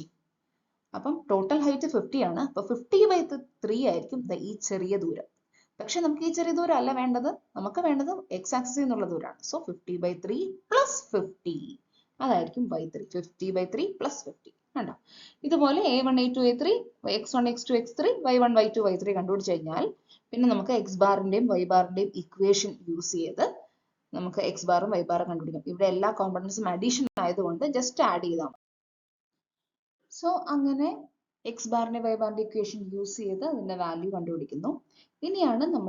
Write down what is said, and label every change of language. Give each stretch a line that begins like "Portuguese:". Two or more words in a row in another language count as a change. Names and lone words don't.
Malayalam: അപ്പം
English: total height
Malayalam: 50 ആണ്. അപ്പൊ 50/3 ആയിരിക്കും ഈ ചെറിയ ദൂരം. പക്ഷെ നമുക്ക് ഈ ചെറിയ ദൂരം അല്ല വേണ്ടത്, നമുക്ക് വേണ്ടത് എക്സ് ആക്സിസിൽ നിന്നുള്ള ദൂരമാണ്. സോ 50/3 പ്ലസ് 50, അതായിരിക്കും y3. 50/3 പ്ലസ് 50 കണ്ടോ. ഇതുപോലെ a1, a2, a3, x1, x2, x3, y1, y2, y3 കണ്ടുപിടിച്ച് കഴിഞ്ഞാൽ പിന്നെ നമുക്ക് എക്സ് ബാറിന്റെയും വൈ ബാറിന്റെയും
English: equation use
Malayalam: ചെയ്ത് നമുക്ക് എക്സ് ബാറും വൈ ബാറും കണ്ടുപിടിക്കാം. ഇവിടെ എല്ലാ കോമ്പണൻസും അഡീഷൻ ആയതുകൊണ്ട്
English: just add
Malayalam: ചെയ്താൽ മതി. സോ അങ്ങനെ എക്സ് ബാറിന്റെ വൈ ബാറിന്റെ
English: equation use
Malayalam: ചെയ്ത് അതിന്റെ വാല്യൂ കണ്ടുപിടിക്കുന്നു.